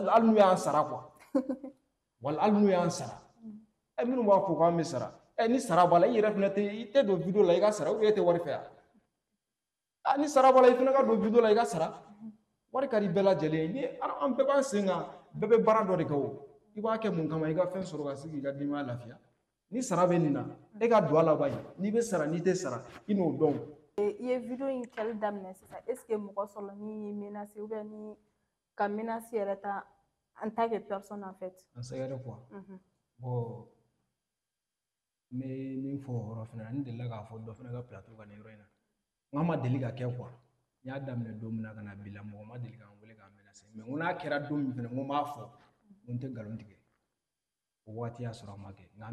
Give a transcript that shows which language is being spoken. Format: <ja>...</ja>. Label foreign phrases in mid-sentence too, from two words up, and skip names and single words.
<bm>hali n'u y'an sara quoi wala hali n'u y'an sara minnu b'a fɔ k'an bɛ sara ni sara b'a la i yɛrɛ fɛnɛ i tɛ don video la i ka sara</bm> <fr>ou bien</fr> <bm>e tɛ wari fɛ yan ni sara b'a la i fɛnɛ ka don video la i ka sara wari ka di bɛɛ lajɛlen ye ni an bɛɛ b'an sen kan bɛɛ bɛ baara dɔ de kɛ o i b'a kɛ mun kama i ka fɛn sɔrɔ ka se k'i ka denbaya lafiya ni sara bɛ nin na e ka don a la bayi n'i bɛ sara n'i tɛ sara i n'o dɔn i ye video in kɛli daminɛ sisan</bm> <fr>est ce que</fr> <bm>mɔgɔ sɔrɔ min y'i menacer</bm> <fr>ou bien</fr> <bm>ni ka menace yɛrɛ ta</bm> <fr>en tant que personne en fait</fr> <bm>en sɛgɛrɛ quoi bon n bɛ min fɔ o yɔrɔ fɛnɛ na n delila k'a fɔ dɔ fɛnɛ ka plateau kan nin yɔrɔ in na n k'a ma deli ka kɛ quoi n y'a daminɛ don min na ka na bi la mɔgɔ ma deli k'an wele k'an menacer mais n ko n'a kɛra don min fɛnɛ n ko n b'a fɔ n tɛ nkalon tigɛ o waati y'a sɔrɔ a ma kɛ nka an</bm>